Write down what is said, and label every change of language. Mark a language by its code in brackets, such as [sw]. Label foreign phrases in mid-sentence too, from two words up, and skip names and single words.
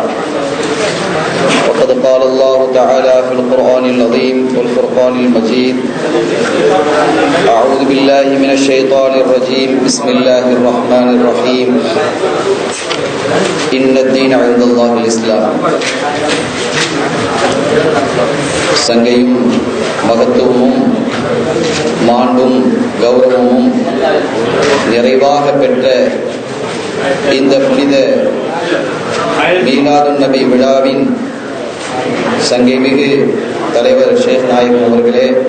[ar] وقد قال الله تعالى في القرآن العظيم والفرقان المجيد: أعوذ بالله من الشيطان الرجيم. بسم الله الرحمن الرحيم. إن الدين عند الله الإسلام. [ta] சங்கையும் மகத்துவமும் மாண்பும் கௌரவமும் நிறைவாக பெற்ற இந்த புனித மீலாதுன் நபி விழாவின் சங்கைமிகு தலைவர் ஷேக் நாயகம் அவர்களே,